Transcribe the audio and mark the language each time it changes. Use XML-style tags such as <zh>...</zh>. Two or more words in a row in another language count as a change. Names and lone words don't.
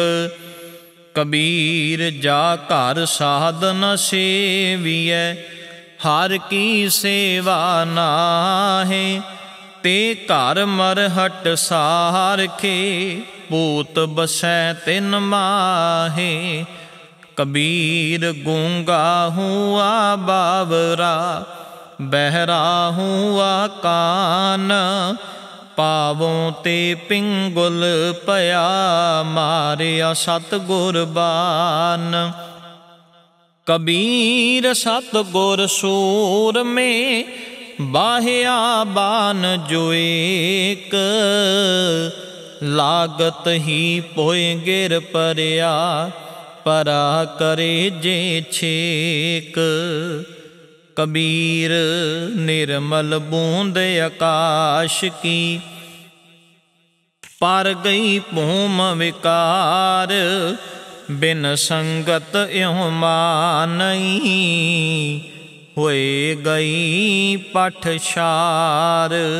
<hi>कबीर जा घर साधन सेविए हर की सेवा नाहे। ते घर मरहट सारखे पूत बसै तिन माहे। कबीर गूंगा हुआ बावरा बहरा हुआ कान। पावों ते पिंगुल पया मारिया सतगुर बान। कबीर सतगुर सूर में बाह्या बान जो एक। लागत ही पोए गिर परया परा करे जे छेक। कबीर निर्मल बूंद आकाश की पार गई भूम विकार। बिन संगत यों मानई होए गई पठशार।</hi>